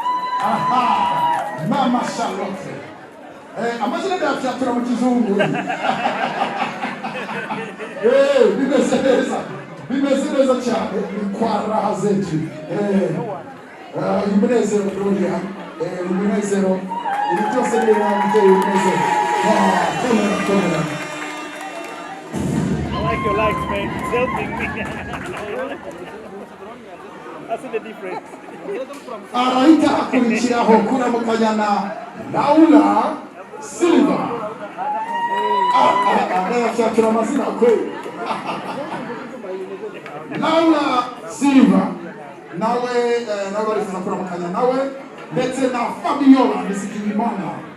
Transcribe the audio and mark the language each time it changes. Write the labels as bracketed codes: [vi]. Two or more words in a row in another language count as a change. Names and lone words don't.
[rw] Mama Charlotte amazina ndayafyatura mu kizungu bimeze neza cyane [sw] ni kwa raha zetu [rw] umunezero Gloria umunezero ibi byose ni biteye umunezero komera [en] I like your lights, man. It's helping me. That's the difference. [rw] Arahita akurikiraho kuramukanya na Laura Silva. Ndayafyatura amazina kweli. Laura Silva nawe barifuza kuramukanya nawe ndetse na Fabiola Nizigimana.